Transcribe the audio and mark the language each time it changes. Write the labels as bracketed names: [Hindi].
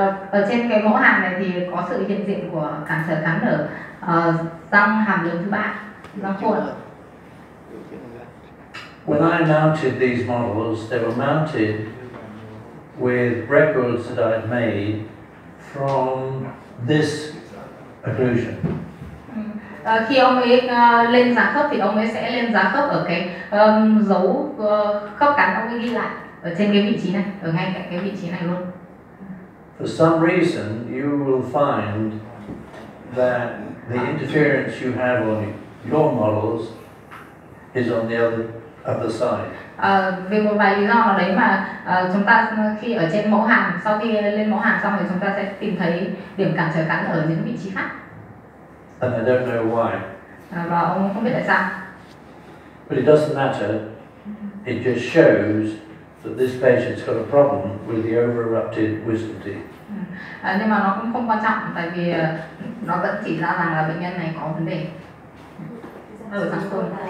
[Vietnamese] Ở trên cái mẫu hàm này thì có sự hiện diện của cản trở cắn ở răng hàm lớn thứ ba, răng khuôn. [English] when I mounted these models, they were mounted with records that I'd made from this occlusion. [Vietnamese] Khi ông ấy lên giá khớp thì ông ấy sẽ lên giá khớp ở cái dấu khớp cắn, ông ấy ghi lại ở trên cái vị trí này, ở ngay cạnh cái vị trí này luôn. [English] For some reason, you will find that the interference you have on your models is on the other side. [Vietnamese] Vì một vài lý do nào đấy mà chúng ta khi ở trên mẫu hàm, sau khi lên mẫu hàm xong thì chúng ta sẽ tìm thấy điểm cản trở cắn ở những vị trí khác. [English] And I don't know why. [Vietnamese] Và ông không biết tại sao. [English] But it doesn't matter. It just shows that this patient's got a problem with the over-erupted wisdom teeth. [Vietnamese] Nhưng mà nó cũng không quan trọng, tại vì nó vẫn chỉ ra rằng là bệnh nhân này có vấn đề ở răng côn.